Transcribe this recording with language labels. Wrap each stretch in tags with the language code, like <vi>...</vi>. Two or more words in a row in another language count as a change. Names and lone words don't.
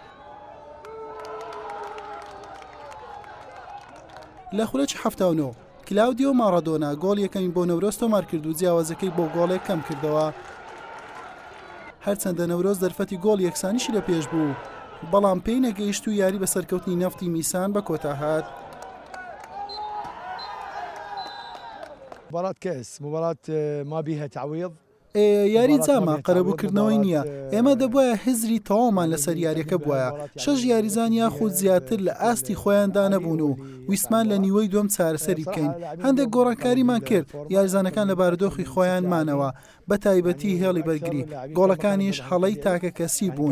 <ckb>لە خولەکی 79 کلاودیۆ مارادۆنا گۆڵ یەکەمی بۆ نەورۆز تۆمار کرد و جیاوازەکەی بۆ گۆڵێک کەم کردەوە. هەرچەندە نەورۆز دەرفەتی گۆڵ یەکسانیشی لە پێش بوو، بەڵام پێی نەگەیشت و یاری بە سەرکەوتنی نەفتی میسان بە کۆتا هات.</ckb> <ar>مباراة كأس مباراة ما بيها تعويض.</ar> <ckb>یاری جامە قەرەبووکردنەوەی نییە، ئێمە دەبواە هزری تەواومان لەسەر یاریەکە بواە. 6 یاریزان یاخود زیاتر لە ئاستی خۆیاندا نەبوون و ویسمان لە نیوەی دوم چارەسەری بکەین. هەندێک گۆڕانکاریمان کرد، یاریزانەکان لە بارودۆخی خۆیان مانەوە، بە تایبەتی هێڵی بەرگری، گۆڵەکانیش هەڵەی تاکە کەسی بوون.</ckb>